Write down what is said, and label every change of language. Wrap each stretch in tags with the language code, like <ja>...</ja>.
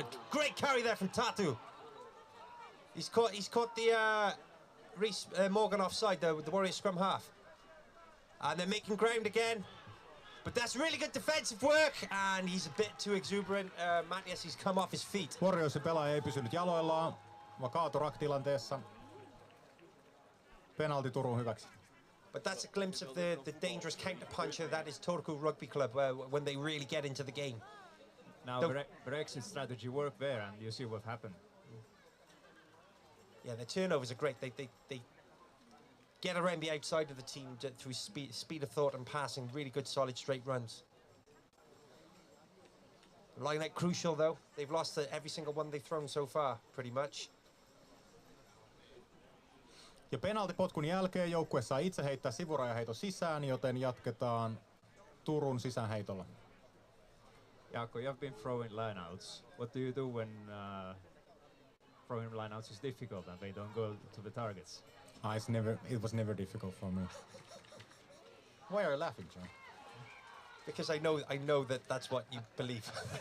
<en>Great carry there from Tatu. He's caught the Reece Morgan offside, the Warriors scrum half. And they're making ground again. But that's really good defensive work, and he's a bit too exuberant. Matias, he's come off his feet.</en> <fi>Warriorsin pelaaja ei pysynyt jaloillaan, vaan kaatui rack-tilanteessa. Penalti Turun hyväksi.</fi> <en>But that's a glimpse of the dangerous counter-puncher that is Turku Rugby Club when they really get into the game. Now Brexit's strategy worked there, and you see what happened. Yeah, their turnovers are great. They get around the outside of the team through speed of thought and passing. Really good, solid, straight runs. Line out crucial, though. They've lost every single one they've thrown so far, pretty much.</en> <fi>Ja penaltipotkun jälkeen joukkue saa itse heittää sivurajaheiton sisään, joten jatketaan Turun sisäänheitolla.</fi> <en>Jaakko, you've been throwing lineouts. What do you do when throwing lineouts is difficult and they don't go to the targets? It was never difficult for me. Why are you laughing, John? Because I know that's what you believe.</en>